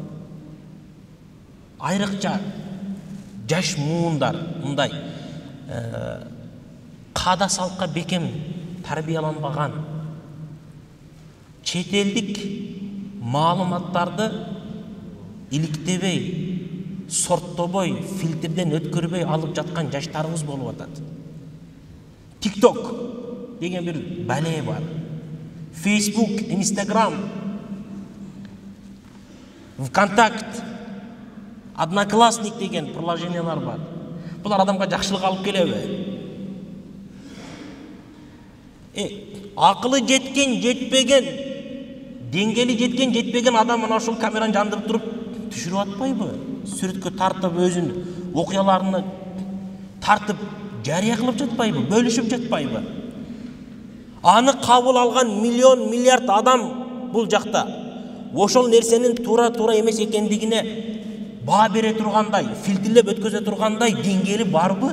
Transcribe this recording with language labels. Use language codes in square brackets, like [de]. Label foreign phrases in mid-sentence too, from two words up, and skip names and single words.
[ky] Айрыкча жаш муундар мындай каада салтка бекем тарбияланбаган, чет элдик маалыматтарды иликтебей, сорттобой, фильтрден өткөрбөй алып жаткан жаштарыбыз болуп атат. TikTok деген бир бале бар. Facebook, Instagram, ВКонтакт, Одноклассник деген приложениялар бар. [kk] Бұлар адамға жақсылық алып келебі? [ky] Ақылы жеткен, жетпеген, деңгейі жеткен, жетпеген адам мына ошол камераны жандырып туруп түшүрүп атпайбы? Сүрөткө тартып өзүн окуяларына тартып жарыя кылып жатпайбы? Бөлүшүп жатпайбы? Аны кабыл алган миллион, миллиард адам бул жакта ошол нерсенин туура эмес экендигине баа бере тургандай, фильтрлеп өткөзө тургандай деңгээли барбы?